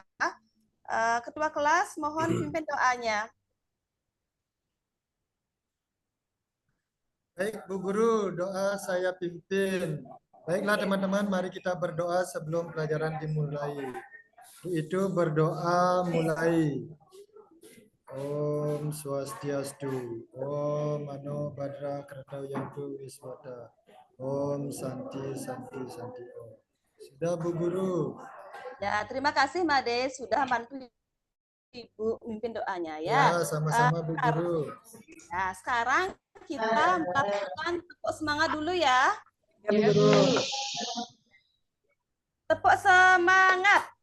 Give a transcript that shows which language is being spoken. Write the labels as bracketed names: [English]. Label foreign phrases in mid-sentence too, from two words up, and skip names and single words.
[Indonesian] Ketua kelas, mohon pimpin doanya. Baik, Bu Guru, doa saya pimpin. Baiklah teman-teman, mari kita berdoa sebelum pelajaran dimulai. Itu berdoa mulai. [Sanskrit] Om Swastiastu. Om Mano Badra Kertau Yantu Wiswata. Om Santi Santi Santi Om. [Indonesian] Sudah Bu Guru. Ya, terima kasih Made sudah bantu Ibu memimpin doanya ya. Ya, sama-sama Bu Guru. Nah, sekarang kita melakukan tepuk semangat dulu ya. Ya Bu Guru. Tepuk semangat.